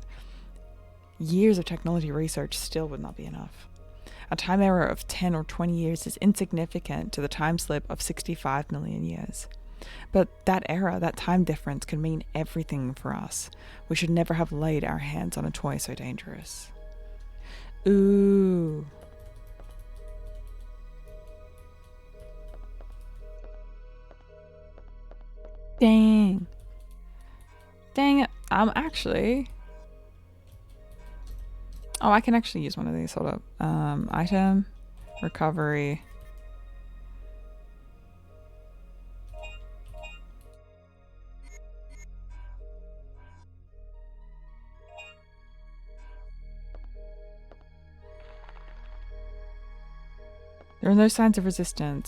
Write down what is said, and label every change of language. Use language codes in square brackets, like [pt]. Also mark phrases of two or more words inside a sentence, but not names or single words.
[en] Years of technology research still would not be enough. A time error of 10 or 20 years is insignificant to the time slip of 65 million years. But that error, that time difference, can mean everything for us. We should never have laid our hands on a toy so dangerous. Ooh. Dang. Dang it. Actually... Oh, I can actually use one of these. Hold up. Item. Recovery. There are no signs of resistance.